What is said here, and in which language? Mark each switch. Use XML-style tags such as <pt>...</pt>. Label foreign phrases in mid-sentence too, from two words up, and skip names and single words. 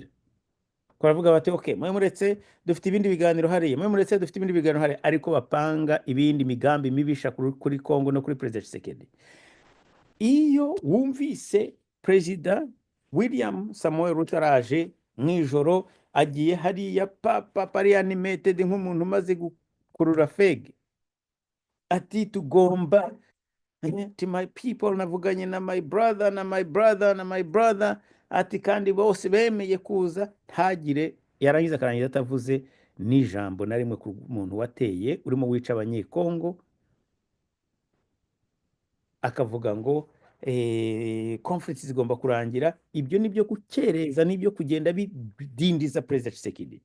<rw>Baravuga bati okay, mwe muretse dufite ibindi biganiro hariya, mwe muretse dufite ibindi biganiro hariya, ariko bapanga ibindi migambi mibisha kuri Kongo no kuri President Tshisekedi. Iyo wumvise President William Samoei Ruto araje mwijoro, agiye hariya pari animated nk'umuntu umaze gukurura fege, ati tugomba</rw> <en>to my people,</en> <rw>navuganye na</rw> <en>my brother,</en> <rw>ati kandi bose bemeye kuza, ntagire yarangiza akarangiza atavuze n'ijambo na rimwe ku muntu wateye urimo wica abanyekongo, akavuga ngo conflicts zigomba kurangira. Ibyo nibyo gukereza, nibyo kugenda bidindiza President Tshisekedi.</rw>